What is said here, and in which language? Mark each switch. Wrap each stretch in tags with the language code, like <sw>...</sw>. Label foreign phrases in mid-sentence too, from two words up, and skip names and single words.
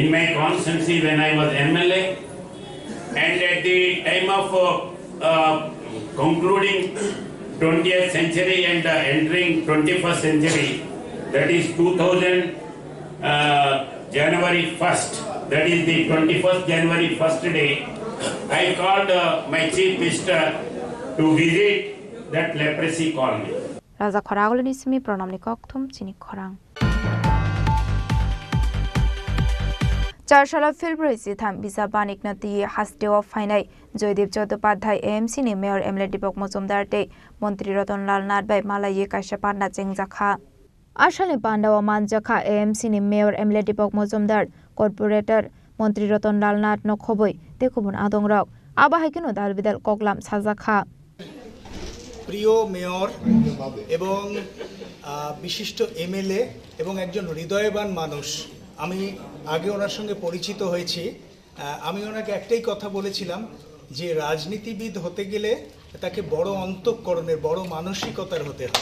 <en>my constituency when I was MLA, and at the time of concluding 20th century and entering 21st century, that is 2000 January 1st, that is the 21st January 1st day, I called my chief minister to visit that leprosy colony.</en> <trp>Raja Khoragol nismi pranam ni kokthum chini khorang. Charshalo February tham bisa banik nati hasdewa fainai Joydeep Chattopadhyay AMC ni Mayor MLA Deepak Majumdar te Montri Ratan Lal Nath bai Malaye Kaisha Panda Chengjakha. Ashale Pandawa Manjakha AMC ni Mayor MLA Deepak Majumdar Corporator Montri Ratan Lal Nath no khoboi te khobon adongrok abahikino dalbidal koklam sajakha.</trp> <bn>প্রিয় মেয়র এবং বিশিষ্ট এমএলএ এবং একজন হৃদয়বান মানুষ, আমি আগে ওনার সঙ্গে পরিচিত হয়েছি। আমি ওনাকে একটাই কথা বলেছিলাম যে রাজনীতিবিদ হতে গেলে তাকে বড় অন্তঃকরণের, বড় মানসিকতার হতে হয়।</bn>